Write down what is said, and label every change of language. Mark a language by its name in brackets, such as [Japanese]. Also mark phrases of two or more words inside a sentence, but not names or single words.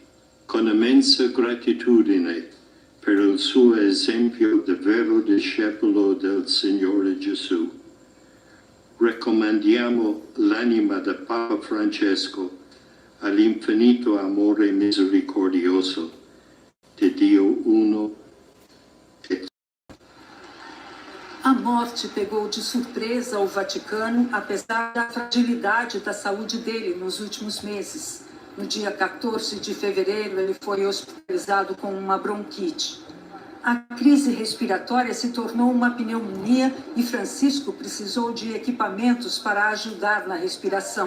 [Italian] Con immensa gratitudine per il suo esempio di vero discepolo del Signore Gesù, raccomandiamo l'anima del Papa Francesco all'infinito amore misericordioso di Dio uno. [Portuguese] A morte pegou de surpresa o Vaticano, apesar da fragilidade da saúde dele nos últimos meses. No dia 14 de fevereiro, ele foi hospitalizado com uma bronquite. A crise respiratória se tornou uma pneumonia e Francisco precisou de equipamentos para ajudar na respiração.